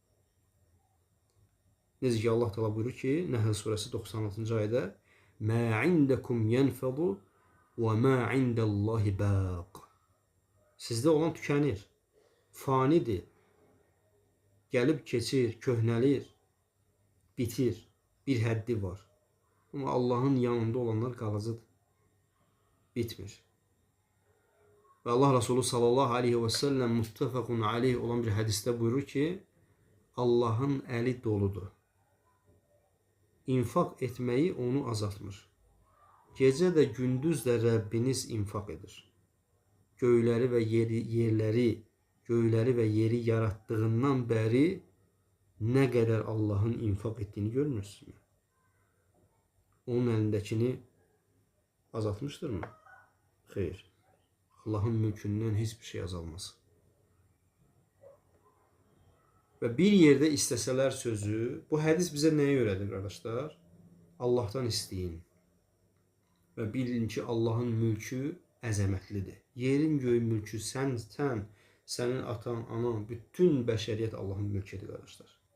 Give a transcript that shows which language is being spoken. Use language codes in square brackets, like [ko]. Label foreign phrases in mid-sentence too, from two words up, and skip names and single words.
[az] Necə ki Allah Teala buyurur ki, Nəhl surəsi 96-cı ayədə: [ar] "ما عندكم ينفد وما عند الله باق." [az] Sizdə olan tükənir, fanidir, gəlib keçir, köhnəlir, bitir, bir həddi var. [tr] Ama Allah'ın yanında olanlar qalıcıdır, bitmir. Ve Allah Resulü [ar] صلى الله عليه وسلم متفق عليه [tr] olan bir hadiste buyurur ki, Allah'ın eli doludur. İnfak etmeyi onu azaltmır. Gece de gündüz de Rabbiniz infak edir. Göyleri ve yeri yarattığından beri ne kadar Allah'ın infak ettiğini görmürsünüz mü? Onun elindekini azaltmıştır mı? Hayır. Allah'ın mülkündən hiçbir şey azalmaz. [az] Və bir yerdə istəsələr sözü, bu hədis bizə nəyə öyrədir qardaşlar? Allahdan istəyin və bilin ki, Allahın mülkü əzəmətlidir. Yerin göyün mülkü sənin atan, anan, bütün bəşəriyyət Allahın mülküdür qardaşlar.